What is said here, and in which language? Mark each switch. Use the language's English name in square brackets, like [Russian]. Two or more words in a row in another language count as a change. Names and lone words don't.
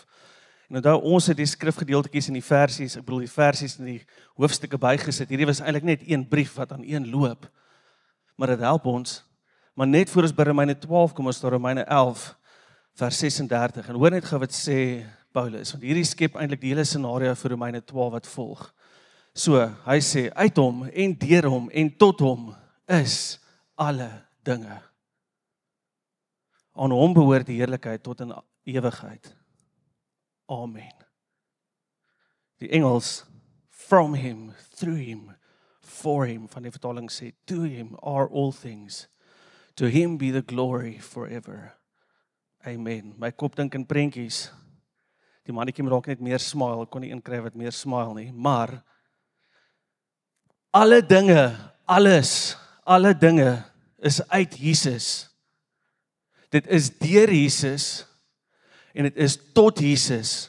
[Afrikaans] En onthou, ons het die skrifgedeeltetjies en die versies, ek bedoel die versies en die hoofstukke bygesit, hierdie was eintlik net een brief wat aan een loop, maar dit help ons, maar net voor ons by Romeine 12 kom ons daar Romeine 11, vers 36, en hoor net gou wat sê Paulus, want hierdie skep eintlik die hele scenario vir Romeine 12 wat volg. So, hy sê, uit hom, en deur hom, en tot hom, is alle dinge. Aan hom behoort die heerlikheid tot in ewigheid. Amen. Die Engels, [English] from him, through him, for him, [Afrikaans] van die vertaling sê, [English] to him are all things, to him be the glory forever. [Afrikaans] Amen. My kop dink in prentjies. Die mannetjie moet dalk net meer smile. Ek kon nie een kry wat meer smile nie. Maar alle dinge, alle dinge is uit Jesus. Dit is deur Jesus en dit is tot Jesus.